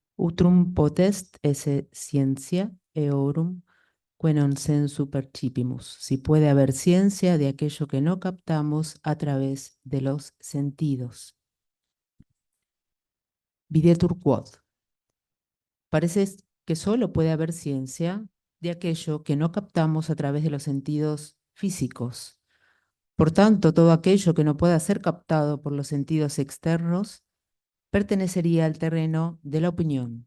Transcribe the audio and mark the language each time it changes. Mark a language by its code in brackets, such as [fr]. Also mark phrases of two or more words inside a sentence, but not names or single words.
[la] Utrum potest esse scientia eorum que non sensu percipimus. [es] Si puede haber ciencia de aquello que no captamos a través de los sentidos. [la] Videtur quod. [es] Parece que solo puede haber ciencia de aquello que no captamos a través de los sentidos físicos. Por tanto, todo aquello que no pueda ser captado por los sentidos externos pertenecería al terreno de la opinión.